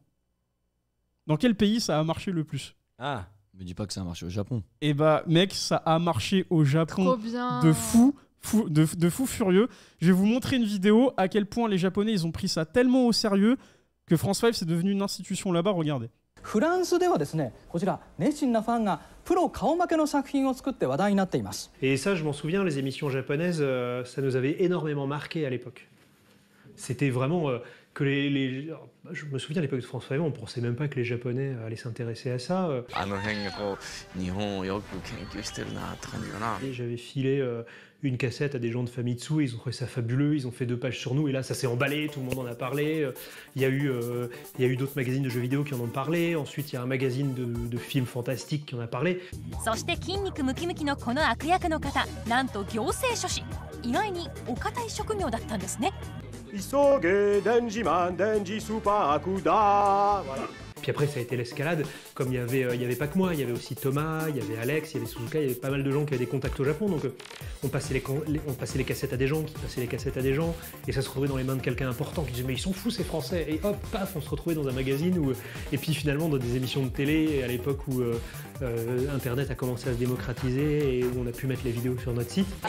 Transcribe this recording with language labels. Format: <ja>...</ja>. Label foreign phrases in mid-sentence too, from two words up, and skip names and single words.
<fr>Dans quel pays ça a marché le plus ? Ah, Me dis pas que ça a marché au Japon. Et bah mec, ça a marché au Trop Japon bien! de fou furieux. Je vais vous montrer une vidéo à quel point les Japonais ils ont pris ça tellement au sérieux que France 5 c'est devenu une institution là-bas. Regardez.</fr> <ja>フランスではですね、こちら熱心なファンがプロ顔負けの作品を作って話題になっています。</ja> <fr>Et ça, je m'en souviens, les émissions japonaises, ça nous avait énormément marqué à l'époque. C'était vraiment que je me souviens à l'époque de France 5, on pensait même pas que les Japonais allaient s'intéresser à ça.</fr> <ja>あの辺がこう日本をよく研究してるなって感じかな。</ja> <fr>Et j'avais filé une cassette à des gens de Famitsu, ils ont trouvé ça fabuleux, ils ont fait 2 pages sur nous, et là ça s'est emballé, tout le monde en a parlé. Il y a eu d'autres magazines de jeux vidéo qui en ont parlé, ensuite il y a un magazine de films fantastiques qui en a parlé.</fr> <ja>そして筋肉ムキムキのこの悪役の方、なんと行政書士。意外にお堅い職業だったんですね。</ja> <fr>Puis après ça a été l'escalade, comme il y avait pas que moi, il y avait aussi Thomas, il y avait Alex, il y avait Suzuka, il y avait pas mal de gens qui avaient des contacts au Japon, donc on passait les cassettes à des gens, qui passaient les cassettes à des gens, et ça se retrouvait dans les mains de quelqu'un important qui disait mais ils sont fous ces Français, et hop, paf, on se retrouvait dans un magazine, et puis finalement dans des émissions de télé, à l'époque où Internet a commencé à se démocratiser, et où on a pu mettre les vidéos sur notre site.</fr>